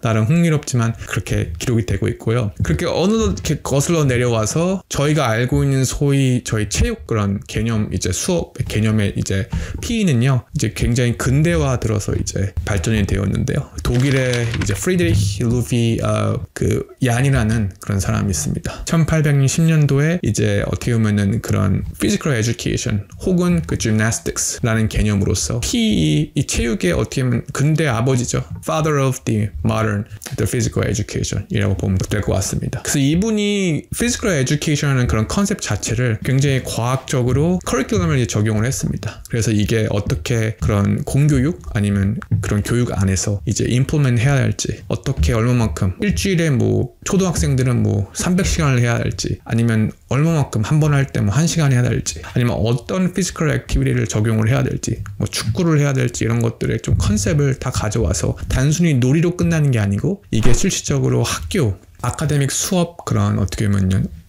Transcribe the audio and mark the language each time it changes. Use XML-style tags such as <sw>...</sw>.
<ko>나름 흥미롭지만 그렇게 기록이 되고 있고요. 그렇게 어느덧 이렇게 거슬러 내려와서 저희가 알고 있는 소위 저희 체육 그런 개념, 이제 수업 개념의 이제 P는요, 이제 굉장히 근대화 들어서 이제 발전이 되었는데요. 독일의 이제 프리드리히 루비 그 얀이라는 그런 사람이 있습니다. 1810년도에 이제 어떻게 보면은 그런 physical education 혹은 그 gymnastics라는 개념으로서 이 체육의 어떻게 보면 근대 아버지죠.</ko> <en>Father of the modern the physical education이라고</en> <ko>보면 될 것 같습니다. 그래서 이분이 physical education이라는 그런 컨셉 자체를 굉장히 과학적으로 커리큘럼을 적용을 했습니다. 그래서 이게 어떻게 그런 공교육 아니면 그런 교육 안에서 이제 implement 해야 할지, 어떻게 얼마만큼 일주일에 뭐 초등학생들은 뭐 300시간을 해야 할지, 아니면 얼마만큼 한 번 할 때 뭐 1시간 해야 될지, 아니면 어떤 피지컬 액티비티를 적용을 해야 될지, 뭐 축구를 해야 될지, 이런 것들의 좀 컨셉을 다 가져와서 단순히 놀이로 끝나는 게 아니고, 이게 실질적으로 학교 아카데믹 수업 그런 어떻게 보면</ko>